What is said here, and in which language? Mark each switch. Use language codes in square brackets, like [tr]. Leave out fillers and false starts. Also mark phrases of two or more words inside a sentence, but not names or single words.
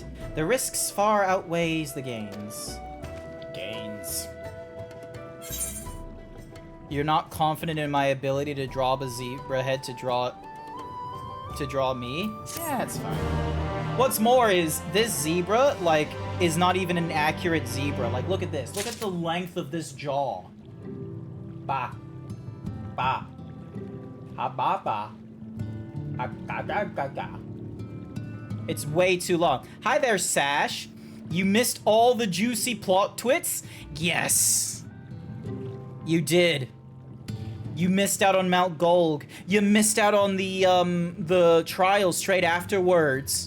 [en] The risks far outweighs the gains. You're not confident in my ability to draw a zebra head to draw me? Yeah, that's fine. What's more is this zebra, like, is not even an accurate zebra. Like, look at this. Look at the length of this jaw. Ba. Ba. Ha ba ba. Ha ga ga ga ga. It's way too long. Hi there, Sash. You missed all the juicy plot twists? Yes. You did. You missed out on Mount Golg. You missed out on the trial straight afterwards.